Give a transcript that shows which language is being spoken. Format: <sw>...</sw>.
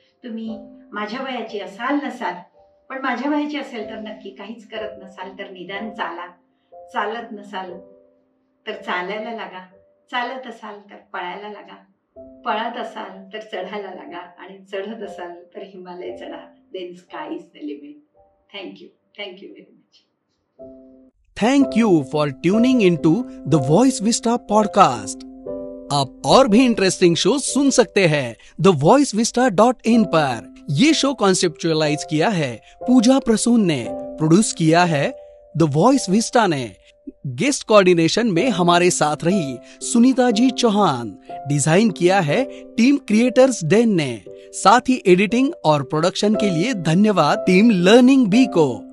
<mr>तुम्ही माझ्या वयाची असाल नसाल, पण माझ्या वयाची असेल तर नक्की, काहीच करत नसाल तर निदान चाला, चालत नसाल तर चालायला लागा, चालत असाल तर पळायला लागा, पळत असाल तर चढायला लागा आणि चढत असाल तर हिमालय चढा.</mr> <en>Then sky is the limit. Thank you very much. Thank you for tuning into the voice vista podcast.</en> <hi>आप और भी इंटरेस्टिंग शो सुन सकते हैं thevoicevista.in पर. ये शो कॉन्सेप्चुअलाइज किया है पूजा प्रसून ने, प्रोड्यूस किया है द वॉइस विस्टा ने. गेस्ट कोऑर्डिनेशन में हमारे साथ रही सुनीता जी चौहान. डिजाइन किया है टीम क्रिएटर्स डेन ने. साथ ही एडिटिंग और प्रोडक्शन के लिए धन्यवाद टीम लर्निंग बी को.</hi>